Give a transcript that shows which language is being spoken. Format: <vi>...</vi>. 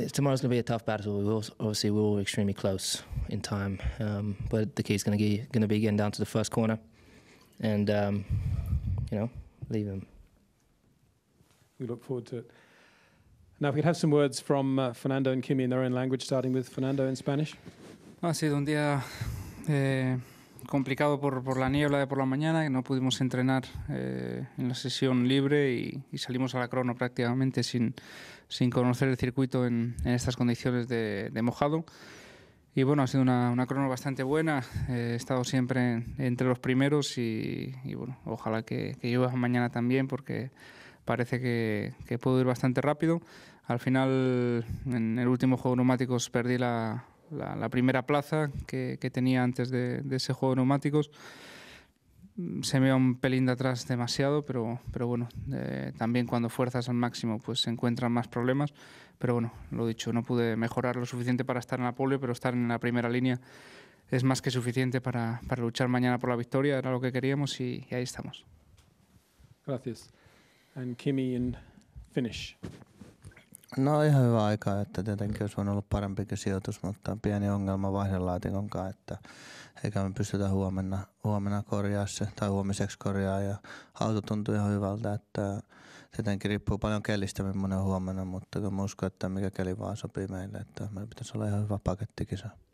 <en>Tomorrow's going to be a tough battle. We're all extremely close in time. But the key's going to be getting down to the first corner and, leave them. We look forward to it. Now, if we could have some words from Fernando and Kimi in their own language, starting with Fernando in Spanish.</en> <es>Ha sido un día complicado por la niebla de por la mañana, que no pudimos entrenar en la sesión libre y salimos a la crono prácticamente sin conocer el circuito en estas condiciones de mojado. Y bueno, ha sido una crono bastante buena. He estado siempre entre los primeros y bueno, ojalá que llueva mañana también, porque parece que puedo ir bastante rápido. Al final, en el último juego de neumáticos perdí la primera plaza que tenía antes de ese juego de neumáticos. Se me va un pelín de atrás demasiado, pero bueno, también cuando fuerzas al máximo pues se encuentran más problemas. Pero bueno, lo dicho, no pude mejorar lo suficiente para estar en la pole, pero estar en la primera línea es más que suficiente para luchar mañana por la victoria. Era lo que queríamos y ahí estamos. Gracias.</es> <en>And Kimi in Finnish.</en> <fi>No, ihan hyvä aika, että tietenkin olisi voinut olla parempikin sijoitus, mutta pieni ongelma vaihdelaatikon kanssa, että eikä me pystytä huomenna korjaa se, tai huomiseksi korjaa, ja auto tuntuu ihan hyvältä, että tietenkin riippuu paljon kelistä, millainen on huomenna, mutta kun mä uskon, että mikä keli vaan sopii meille, että meillä pitäisi olla ihan hyvä pakettikisa.</fi>